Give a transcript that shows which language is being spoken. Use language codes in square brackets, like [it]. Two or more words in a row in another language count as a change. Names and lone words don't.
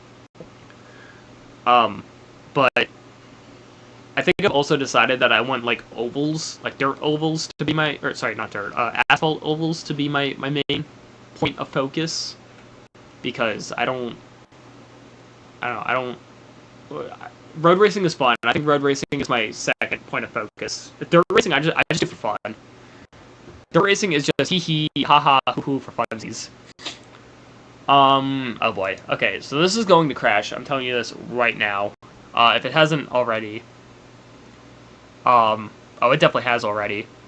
[en] But I think I've also decided that I want like ovals, like dirt ovals to be my, or sorry, not dirt, asphalt ovals to be my main point of focus, because I don't road racing is fun. I think road racing is my second point of focus. Dirt racing, I just do for fun. Dirt racing is just hee hee, ha ha, hoo hoo for funsies. Oh boy. Okay, so this is going to crash. I'm telling you this right now. If it hasn't already. Oh, it definitely has already.